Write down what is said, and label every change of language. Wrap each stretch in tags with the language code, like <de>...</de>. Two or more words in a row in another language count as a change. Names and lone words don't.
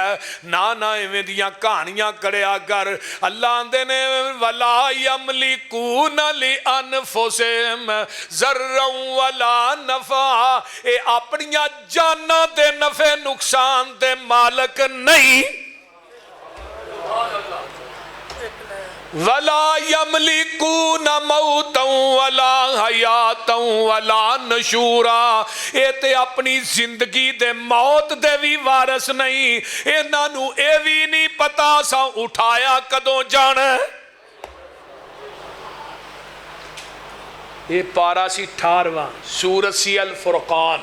<pa>نا نا ایویں دیاں کہانیاں کریا کر۔ اللہ آندے نے</pa> <ar>ولا يملكون لأنفسهم ضرا ولا نفعا.</ar> <pa>اے اپنیاں جاناں دے نفعے نقصان دے مالک نہیں.</pa> <ar>ولا يملكون موتا ولا حياة ولا نشورا.</ar> <pa>ایہ تے اپنی زندگی دے موت دے بھی وارث نہیں. انہاں نوں ایہ بھی نہیں پتا سا اٹھایا کدوں جانا. ایہ پارہ سی 18واں، سورت سی الفرقان.</pa>